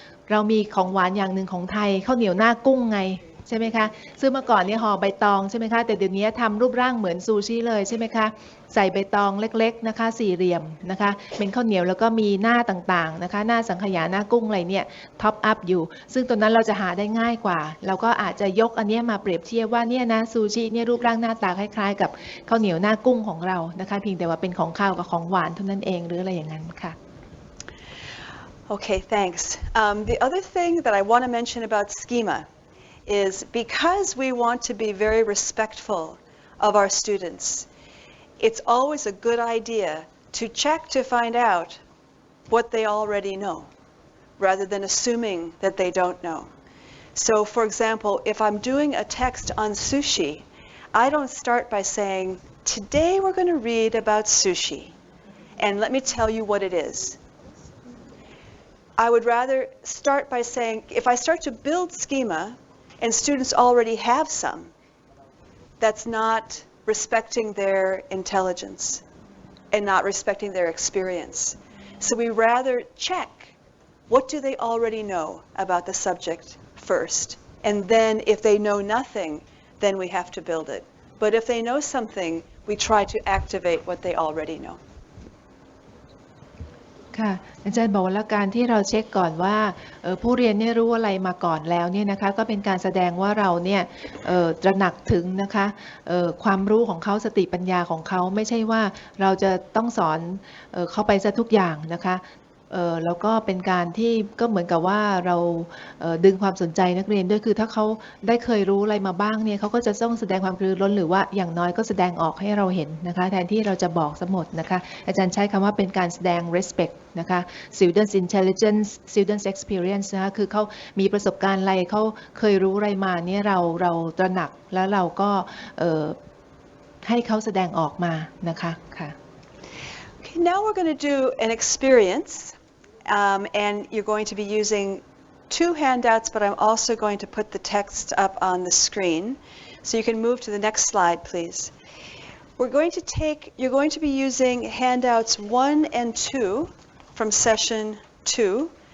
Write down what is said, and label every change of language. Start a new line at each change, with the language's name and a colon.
Thai: เรามีของหวานอย่างหนึ่งของไทยข้าวเหนียวหน้ากุ้งไงใช่ไหมคะซึ่งเมื่อก่อนเนี่ยห่อใบตองใช่ไหมคะแต่เดี๋ยวนี้ทำรูปร่างเหมือนซูชิเลยใช่ไหมคะใส่ใบตองเล็กๆนะคะสี่เหลี่ยมนะคะเป็นข้าวเหนียวแล้วก็มีหน้าต่างๆนะคะหน้าสังขยาหน้ากุ้งอะไรเนี่ยท็อปอัพอยู่ซึ่งตัวนั้นเราจะหาได้ง่ายกว่าเราก็อาจจะยกอันนี้มาเปรียบเทียบว่าเนี่ยนะซูชิเนี่ยรูปร่างหน้าตาคล้ายๆกับข้าวเหนียวหน้ากุ้งของเรานะคะเพียงแต่ว่าเป็นของข้าวกับของหวานเท่านั้นเองหรืออะไรอย่างนั้นค่ะ
English: Okay, thanks. The other thing that I want to mention about schema is because we want to be very respectful of our students, it's always a good idea to check to find out what they already know, rather than assuming that they don't know. So, for example, if I'm doing a text on sushi, I don't start by saying, Today we're going to read about sushi. And let me tell you what it is. I would rather start by saying, if I start to build schema and students already have some, that's not respecting their intelligence and not respecting their experience. So we rather check, what do they already know about the subject first? And then if they know nothing, then we have to build it. But if they know something, we try to activate what they already know.
Thai: ค่ะอาจารย์บอกว่าการที่เราเช็คก่อนว่าผู้เรียนเนี่ยรู้อะไรมาก่อนแล้วเนี่ยนะคะก็เป็นการแสดงว่าเราเนี่ยตระหนักถึงนะคะความรู้ของเขาสติปัญญาของเขาไม่ใช่ว่าเราจะต้องสอนเขาไปซะทุกอย่างนะคะ แล้วก็เป็นการที่ก็เหมือนกับว่าเราดึงความสนใจนักเรียนด้วยคือถ้าเขาได้เคยรู้อะไรมาบ้างเนี่ยเขาก็จะต้องแสดงความกระตือรือร้นหรือว่าอย่างน้อยก็แสดงออกให้เราเห็นนะคะแทนที่เราจะบอกซะหมดนะคะอาจารย์ใช้คำว่าเป็นการแสดง respect นะคะ
English: students intelligence students experience
Thai: นะคะคือเขามีประสบการณ์อะไรเขาเคยรู้อะไรมาเนี่ยเราตระหนักแล้วเราก็ให้เขาแสดงออกมานะคะค่ะ
English: Okay, now we're going to do an experience. And you're going to be using 2 handouts, but I'm also going to put the text up on the screen. So you can move to the next slide, please. You're going to be using handouts 1 and 2 from session 2.